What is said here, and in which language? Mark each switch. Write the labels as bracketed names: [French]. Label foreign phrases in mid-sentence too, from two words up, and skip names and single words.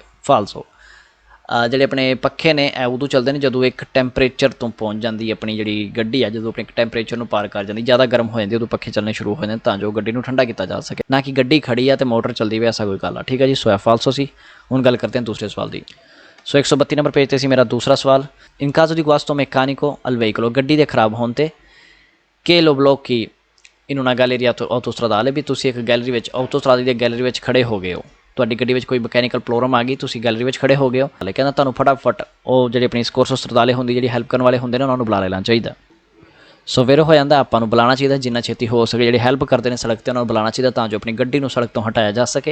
[Punjabi] ਫਾਲਸੋ, ਜਿਹੜੇ ਆਪਣੇ ਪੱਖੇ ਨੇ ਇਹ ਉਦੋਂ ਚੱਲਦੇ ਨੇ ਜਦੋਂ ਇੱਕ ਟੈਂਪਰੇਚਰ ਤੋਂ ਪਹੁੰਚ ਜਾਂਦੀ ਆਪਣੀ ਜਿਹੜੀ ਗੱਡੀ ਆ, ਜਦੋਂ ਆਪਣੇ ਇੱਕ ਟੈਂਪਰੇਚਰ ਨੂੰ ਪਾਰ ਕਰ ਜਾਂਦੀ, ਜ਼ਿਆਦਾ ਗਰਮ ਹੋ ਜਾਂਦੀ, ਉਦੋਂ ਪੱਖੇ ਚੱਲਣੇ ਸ਼ੁਰੂ ਹੋ ਜਾਂਦੇ ਤਾਂ ਜੋ ਗੱਡੀ ਨੂੰ ਠੰਡਾ ਕੀਤਾ ਜਾ ਸਕੇ, ਨਾ ਕਿ ਗੱਡੀ ਖੜੀ ਆ ਅਤੇ ਮੋਟਰ ਚੱਲਦੀ ਵੀ, ਐਸਾ ਕੋਈ ਗੱਲ ਆ। ਠੀਕ ਹੈ ਜੀ, ਸੋ ਇਹ ਫਾਲਸੋ ਸੀ। ਹੁਣ ਗੱਲ ਕਰਦੇ ਹਾਂ ਦੂਸਰੇ ਸਵਾਲ ਦੀ। ਸੋ 132 ਨੰਬਰ ਪੇਜ 'ਤੇ ਸੀ ਮੇਰਾ ਦੂਸਰਾ ਸਵਾਲ, ਇਨ [Italian] caso di guasto meccanico al veicolo, [Punjabi] ਗੱਡੀ ਦੇ ਖਰਾਬ ਹੋਣ 'ਤੇ [Italian] che lo blocchi in una galleria autostradale, [Punjabi] ਵੀ ਤੁਸੀਂ ਇੱਕ ਗੈਲਰੀ ਵਿੱਚ ਆਟੋਸਟਰਾਦੇ ਦੀ ਗੈਲਰੀ ਵਿੱਚ ਖੜੇ ਹੋ ਗਏ ਹੋ, ਤੁਹਾਡੀ ਗੱਡੀ ਵਿੱਚ ਕੋਈ ਮਕੈਨੀਕਲ ਪ੍ਰੋਬਲਮ ਆ ਗਈ, ਤੁਸੀਂ ਗੈਲਰੀ ਵਿੱਚ ਖੜੇ ਹੋ ਗਏ ਹੋ। ਹਾਲੇ ਕਹਿੰਦਾ ਤੁਹਾਨੂੰ ਫਟਾਫਟ ਉਹ ਜਿਹੜੀ ਆਪਣੀ [Italian] soccorso stradale [Punjabi] ਹੁੰਦੀ, ਜਿਹੜੀ ਹੈਲਪ ਕਰਨ ਵਾਲੇ ਹੁੰਦੇ ਨੇ, ਉਹਨਾਂ ਨੂੰ ਬੁਲਾ ਲੈਣਾ ਚਾਹੀਦਾ। ਸੋ ਫਿਰ ਹੋ ਜਾਂਦਾ ਆਪਾਂ ਨੂੰ ਬੁਲਾਉਣਾ ਚਾਹੀਦਾ ਜਿੰਨਾ ਛੇਤੀ ਹੋ ਸਕੇ, ਜਿਹੜੇ ਹੈਲਪ ਕਰਦੇ ਨੇ ਸੜਕ 'ਤੇ ਉਹਨਾਂ ਨੂੰ ਬੁਲਾਉਣਾ ਚਾਹੀਦਾ ਤਾਂ ਜੋ ਆਪਣੀ ਗੱਡੀ ਨੂੰ ਸੜਕ ਤੋਂ ਹਟਾਇਆ ਜਾ ਸਕੇ।